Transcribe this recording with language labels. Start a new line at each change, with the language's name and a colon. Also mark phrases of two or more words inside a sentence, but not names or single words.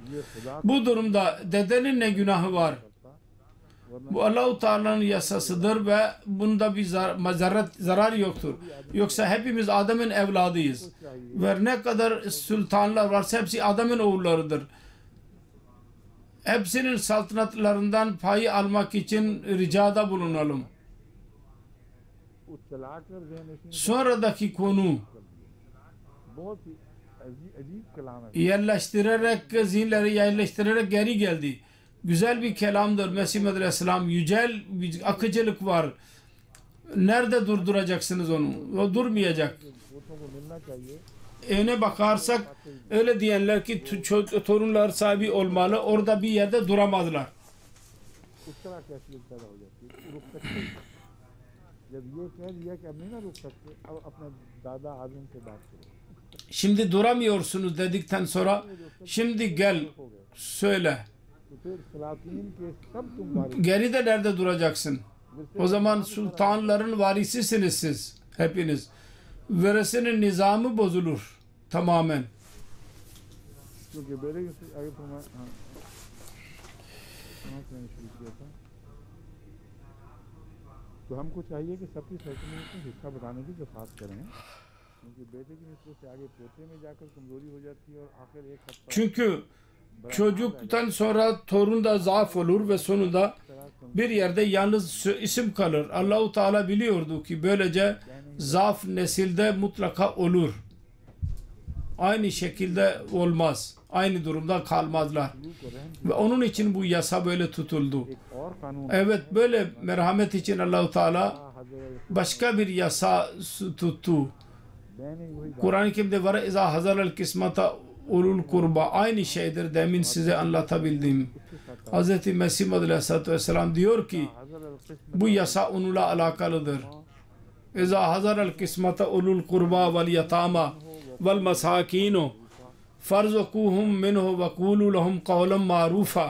Turkish: Bu durumda dedenin ne günahı var? Bu Allah-u Teala'nın yasasıdır ve bunda bir zarar yoktur. Yoksa hepimiz Adem'in evladıyız. Ve ne kadar sultanlar varsa hepsi Adem'in oğullarıdır. Hepsinin saltanatlarından payı almak için ricada bulunalım.
Urdu: وہ چلا کر ذہن نشین
Turkish: Sonradaki konu
Urdu: بہت ہی عجیب کلام ہے.
Turkish: yerleştirerek, zihinleri yerleştirerek geri geldi. Güzel bir kelamdır. Mesih Aleyhisselam yücel bir akıcılık var. Nerede durduracaksınız onu? O durmayacak.
Urdu: پوتوں کو ملنا چاہیے.
Turkish: Öne bakarsak öyle diyenler ki torunlar sahibi olmalı. Orada bir yerde duramazlar.
Urdu: اس طرح کیفیت پیدا ہو جاتی ہے، رک سکتے ہیں. جب یہ کہہ دیا کہ اب نہیں نا رک سکتے، اب اپنے دادا اعظم سے بات کرو.
Turkish: Şimdi duramıyorsunuz dedikten sonra şimdi gel söyle.
Urdu: تو پھر سلاطین کے سب تم وارث,
Turkish: Geride nerede duracaksın? O zaman sultanların varisisiniz siz hepiniz. Veresinin nizamı bozulur tamamen.
Urdu: کیونکہ بیٹے کے آگے تو میں میں نے شروع کیا تھا. تو ہم کو چاہیے کہ سب کی سرٹیفکیٹ میں حصہ بتانے کی درخواست کریں، کیونکہ بیٹے کی نسبت سے آگے پوتے میں جا کر کمزوری ہو جاتی ہے اور آخر ایک حد پر
Turkish: Çünkü çocuktan sonra torun da zaaf olur ve sonunda bir yerde yalnız isim kalır. Allahu Teala biliyordu ki böylece zaaf nesilde mutlaka olur. Aynı şekilde olmaz. Aynı durumda kalmazlar. Ve onun için bu yasa böyle tutuldu.
Urdu: ایک اور قانون
Turkish: Evet, böyle merhamet için Allahu Teala başka bir yasa tuttu.
Urdu: میں نے وہی
Turkish: Kur'an-ı Kerim'de var
Arabic: إذا حضر القسمة أولو القربى,
Turkish: aynı şeydir demin size anlatabildim. Hz. Mesih Aleyhisselatü Vesselam diyor ki bu yasa onunla alakalıdır.
Arabic: إذا حضر القسمة أولو القربى واليتامى والمساكين فارزقوهم منه وقولوا لهم قولا معروفا.